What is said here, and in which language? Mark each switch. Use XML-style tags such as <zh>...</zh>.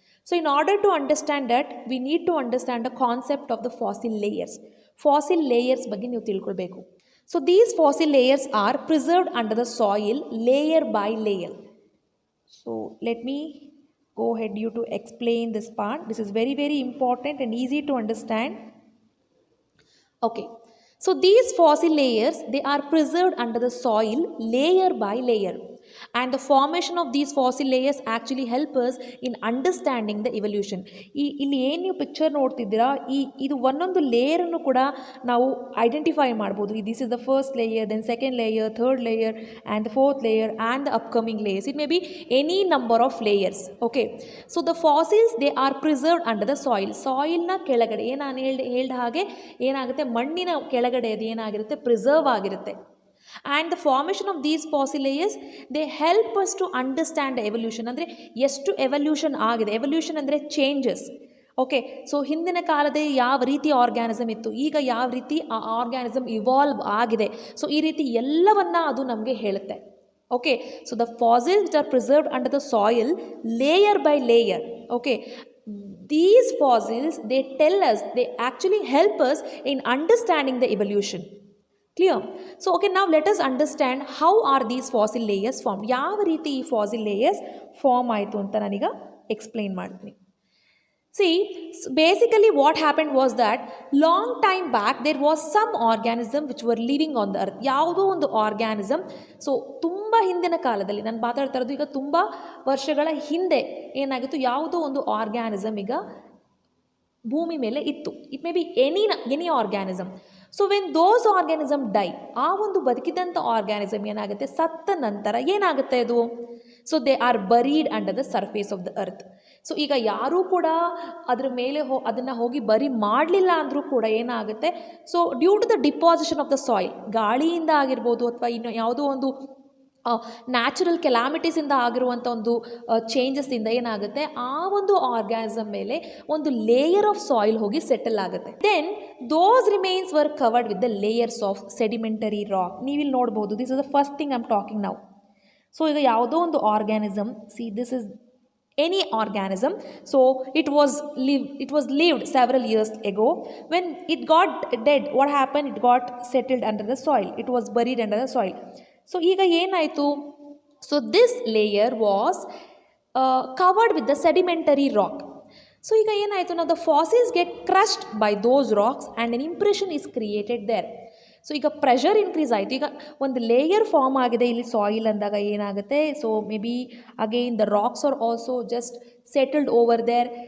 <en>So in order to understand that we need to understand the concept of the fossil layers.</en> <kn>Fossil layers ಬಗ್ಗೆ ನೀವು ತಿಳ್ಕೊಳ್ಬೇಕು.</kn> <en>So these fossil layers are preserved under the soil layer by layer. So let me go ahead you to explain this part. This is very very important and easy to understand. Okay, so these fossil layers, they are preserved under the soil layer by layer, and the formation of these fossil layers actually help us in understanding the evolution.</en> <kn>ಇಲ್ಲಿ ಏನು ನೀವು picture ನೋಡ್ತಿದ್ದೀರಾ, ಇದು ಒಂದೊಂದು ಲೇಯರನ್ನು ಕೂಡ ನಾವು identify ಮಾಡ್ಬೋದು.</kn> <en>This is the first layer, then second layer, third layer and the fourth layer and the upcoming layers. It may be any number of layers. Okay, so the fossils they are preserved under the soil.</en> <kn>ಸಾಯಿಲ್ನ ಕೆಳಗಡೆ ನಾನು ಹೇಳ್ದ ಹಾಗೆ ಏನಾಗುತ್ತೆ, ಮಣ್ಣಿನ ಕೆಳಗಡೆ ಅದು ಏನಾಗಿರುತ್ತೆ, preserve ಆಗಿರುತ್ತೆ.</kn> <en>And the formation of these fossil layers, they help us to understand the evolution.</en> <kn>ಅಂದರೆ ಎಷ್ಟು ಎವಲ್ಯೂಷನ್ ಆಗಿದೆ. ಎವಲ್ಯೂಷನ್ ಅಂದರೆ ಚೇಂಜಸ್. ಓಕೆ, ಸೊ ಹಿಂದಿನ ಕಾಲದಲ್ಲಿ ಯಾವ ರೀತಿ ಆರ್ಗ್ಯಾನಿಸಮ್ ಇತ್ತು, ಈಗ ಯಾವ ರೀತಿ ಆ ಆರ್ಗ್ಯಾನಿಸಮ್ ಇವಾಲ್ವ್ ಆಗಿದೆ, ಸೊ ಈ ರೀತಿ ಎಲ್ಲವನ್ನ ಅದು ನಮಗೆ ಹೇಳುತ್ತೆ.</kn> <en>Okay, so the fossils which are preserved under the soil layer by layer. Okay, these fossils, they tell us, they actually help us in understanding the evolution. Clear? So okay, now let us understand how are these fossil layers formed.</en> <kn>ಯಾವ ರೀತಿ ಈ fossil layers form ಆಯಿತು ಅಂತ ನಾನೀಗ explain ಮಾಡ್ತೀನಿ.</kn> <en>See, basically what happened was that long time back there was some organism which were living on the earth.</en> <kn>ಯಾವುದೋ ಒಂದು organism, so ತುಂಬ ಹಿಂದಿನ ಕಾಲದಲ್ಲಿ ನಾನು ಮಾತಾಡ್ತಾ ಇರೋದು ಈಗ ತುಂಬ ವರ್ಷಗಳ ಹಿಂದೆ ಏನಾಗಿತ್ತು, ಯಾವುದೋ ಒಂದು ಆರ್ಗ್ಯಾನಿಸಮ್ ಈಗ ಭೂಮಿ ಮೇಲೆ ಇತ್ತು.</kn> <en>It may be any organism. So when those organism die,</en> <kn>ಆ ಒಂದು ಬದುಕಿದಂಥ ಆರ್ಗ್ಯಾನಿಸಮ್ ಏನಾಗುತ್ತೆ, ಸತ್ತ ನಂತರ ಏನಾಗುತ್ತೆ ಅದು,</kn> <en>So they are buried under the surface of the earth.</en> <kn>So ಈಗ ಯಾರೂ ಕೂಡ ಅದ್ರ ಮೇಲೆ ಅದನ್ನು ಹೋಗಿ ಬರಿ ಮಾಡಲಿಲ್ಲ ಅಂದರೂ ಕೂಡ ಏನಾಗುತ್ತೆ,</kn> <en>so due to the deposition of the soil,</en> <kn>ಗಾಳಿಯಿಂದ ಆಗಿರ್ಬೋದು ಅಥವಾ ಇನ್ನು ಯಾವುದೋ ಒಂದು ನ್ಯಾಚುರಲ್ ಕೆಲಾಮಿಟೀಸಿಂದ ಆಗಿರುವಂಥ ಒಂದು ಚೇಂಜಸ್ಸಿಂದ ಏನಾಗುತ್ತೆ, ಆ ಒಂದು ಆರ್ಗ್ಯಾನಿಸಮ್ ಮೇಲೆ ಒಂದು ಲೇಯರ್ ಆಫ್ ಸಾಯಿಲ್ ಹೋಗಿ ಸೆಟಲ್ ಆಗುತ್ತೆ.</kn> <en>Then those remains were covered with the layers of sedimentary rock.</en> <kn>ನೀವಿಲ್ಲಿ ನೋಡ್ಬೋದು,</kn> <en>This is the first thing I am talking now.</en> <kn>So ಈಗ ಯಾವುದೋ ಒಂದು organism,</kn> <en>See this is any organism, so it was lived several years ago. When it got dead, what happened, it got settled under the soil, it was buried under the soil. So</en> <kn>ಈಗ ಏನಾಯಿತು,</kn> <en>So this layer was covered with the sedimentary rock. So</en> <kn>ಈಗ ಏನಾಯಿತು, ನಾವು</kn> <en>The fossils get crushed by those rocks and an impression is created there.</en> <kn>So ಈಗ pressure increase ಆಯಿತು. ಈಗ ಒಂದು layer form ಆಗಿದೆ ಇಲ್ಲಿ ಸಾಯಿಲ್ ಅಂದಾಗ ಏನಾಗುತ್ತೆ, so</kn> <en>May be again the rocks are also just settled over there.</en>